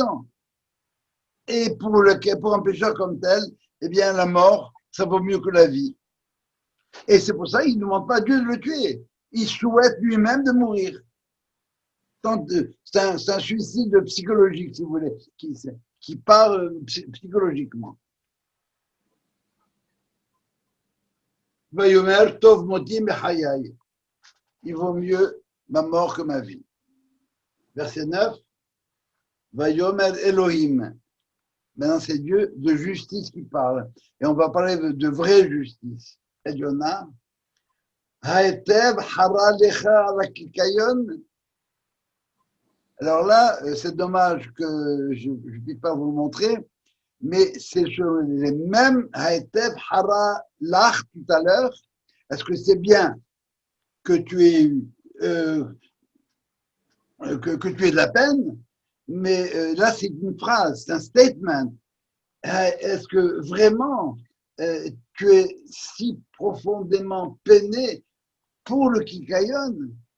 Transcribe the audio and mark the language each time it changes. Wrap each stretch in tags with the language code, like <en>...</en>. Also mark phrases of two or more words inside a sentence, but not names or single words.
<fr>Et pour un pécheur comme tel, eh bien, la mort, ça vaut mieux que la vie. Et c'est pour ça qu'il ne demande pas à Dieu de le tuer. Il souhaite lui-même de mourir. C'est un suicide psychologique, si vous voulez, qui part psychologiquement.</fr> <he>ויאמר טוב מותי מחיי.</he> <fr>Il vaut mieux ma mort que ma vie. Verset 9.</fr> <he>ויאמר אלהים.</he> <fr>Maintenant, c'est Dieu de justice qui parle. Et on va parler de vraie justice. Et Yona.</fr> <he>ההיטב חרה לך על הקיקיון.</he> <fr>Alors là, c'est dommage que je ne puisse pas vous le montrer, mais c'est sur les mêmes</fr> <he>ההיטב חרה לך</he> <fr>tout à l'heure. Est-ce que c'est bien que tu aies que tu aies de la peine? Mais là, c'est une phrase, c'est un statement. Est-ce que vraiment tu es si profondément peiné pour le kikayon?</fr>